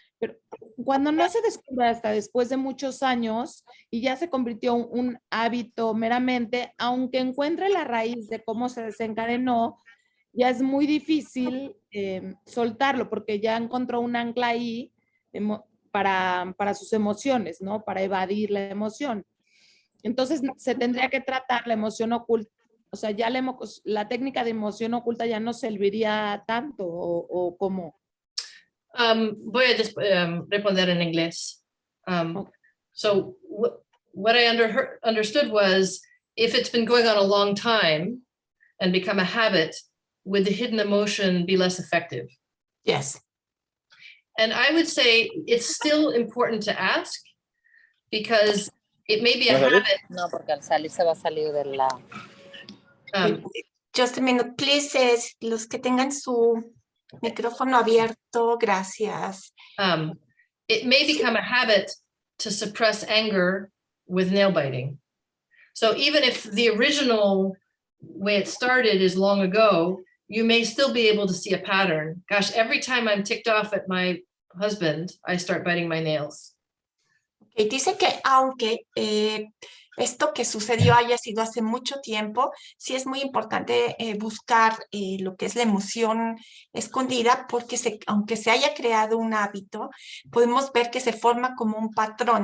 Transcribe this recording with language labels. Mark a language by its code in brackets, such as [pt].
[es] Pero cuando no se descubre hasta después de muchos años y ya se convirtió un hábito meramente, aunque encuentre la raíz de cómo se desencadenó, ya es muy difícil soltarlo porque ya encontró un ancla ahí para sus emociones, ¿no? Para evadir la emoción. Entonces se tendría que tratar la emoción oculta. O sea, ya la técnica de emoción oculta ya no serviría tanto o cómo. Voy a responder en inglés. [en] Okay. So what I understood was, if it's been going on a long time and become a habit, would the hidden emotion be less effective? Yes. And I would say it's still important to ask, because it may be a habit. [es] No, porque al salir se va a salir de la... [en] Just a minute, please, [es] los que tengan su micrófono abierto, gracias. [en] It may become a habit to suppress anger with nail biting. So even if the original way it started is long ago, you may still be able to see a pattern. Gosh, every time I'm ticked off at my husband, I start biting my nails. [es] Okay, dice que aunque esto que sucedió haya sido hace mucho tiempo, sí es muy importante buscar lo que es la emoción escondida, porque aunque se haya creado un hábito, podemos ver que se forma como un patrón.